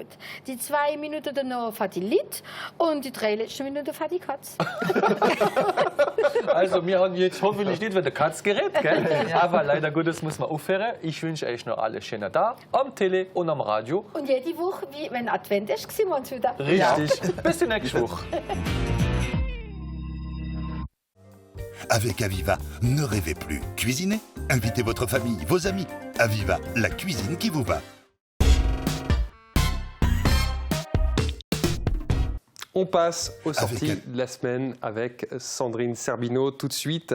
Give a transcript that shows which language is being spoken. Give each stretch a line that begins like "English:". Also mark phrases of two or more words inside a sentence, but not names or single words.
German: Die 2 Minuten danach für die Lied und die 3 letzten Minuten für die Katz. Also, wir haben jetzt hoffentlich nicht wieder Katz geredet, gell? Aber leider Gottes muss man aufhören. Ich wünsche euch noch alles Schöne da, am Tele und am Radio. Und jede Woche, wie wenn Advent ist, sehen wir uns wieder. Richtig. Bis zur nächsten Woche.
French: Avec Aviva, ne rêvez plus. Cuisinez, invitez votre famille, vos amis. Aviva, la cuisine qui vous va. On passe aux sorties de la semaine avec Sandrine Serbino tout de suite.